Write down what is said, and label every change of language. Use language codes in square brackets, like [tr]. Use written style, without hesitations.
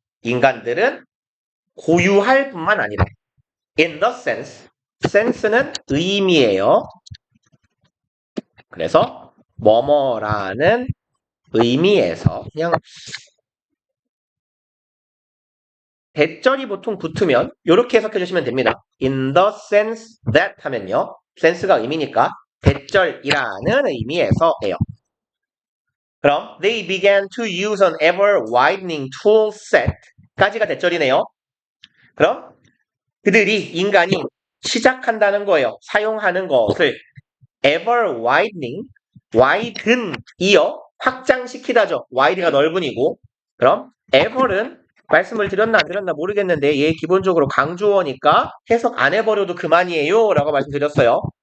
[ko] 인간들은 고유할 뿐만 아니라 [en] in the sense, [ko] sense는 의미예요. 그래서 뭐뭐라는 의미에서 그냥 대절이 보통 붙으면 이렇게 해석해 주시면 됩니다. [en] In the sense that [ko] 하면요. sense가 의미니까 대절이라는 의미에서예요. 그럼 [en] they began to use an ever widening tool set [ko] 까지가 대절이네요. 그럼 그들이 인간이 시작한다는 거예요. 사용하는 것을 ever widening widen이요. 확장시키다죠. wide가 넓은이고 그럼 ever은 말씀을 드렸나 안 드렸나 모르겠는데 얘 기본적으로 강조어니까 해석 안 해버려도 그만이에요 라고 말씀드렸어요.